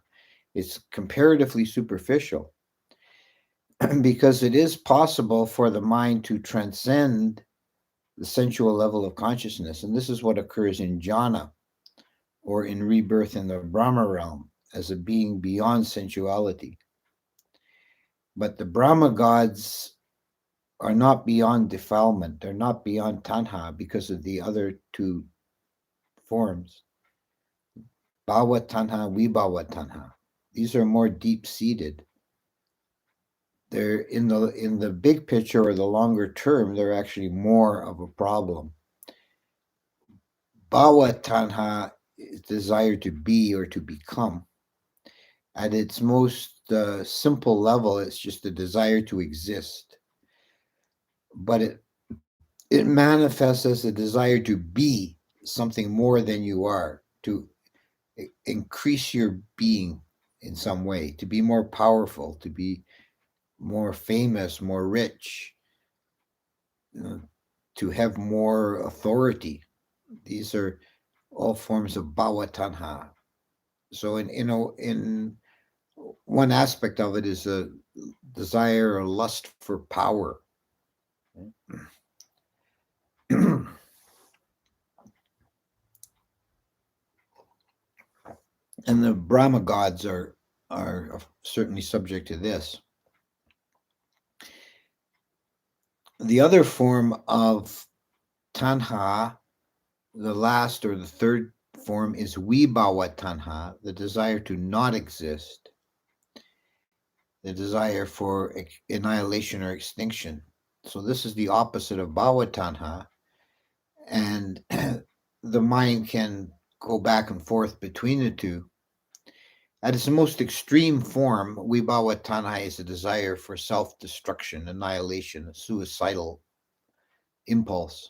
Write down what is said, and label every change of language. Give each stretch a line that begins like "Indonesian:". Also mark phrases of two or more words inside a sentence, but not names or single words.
English: It's comparatively superficial because it is possible for the mind to transcend the sensual level of consciousness, and this is what occurs in jhana, or in rebirth in the Brahma realm, as a being beyond sensuality. But the Brahma gods are not beyond defilement. They're not beyond tanha because of the other two forms,
Pali: bhava tanha, vibhava tanha.
English: These are more deep seated. They're in the big picture or the longer term, they're actually more of a problem.
Pali: Bhava tanha
English: is desire to be or to become. At its most simple level, it's just a desire to exist. But it manifests as a desire to be something more than you are, to increase your being in some way, to be more powerful, to be more famous, more rich, to have more authority. These are all forms of
Pali: bhava tanha.
English: So in one aspect of it is a desire or lust for power. And the Brahma gods are certainly subject to this. The other form of tanha, the last or the third form, is
Pali: vibhava tanha,
English: the desire to not exist, the desire for annihilation or extinction. So this is the opposite of
Pali: bhava tanha,
English: and the mind can go back and forth between the two. At its most extreme form,
Pali: vibhava tanha
English: is a desire for self-destruction, annihilation, a suicidal impulse.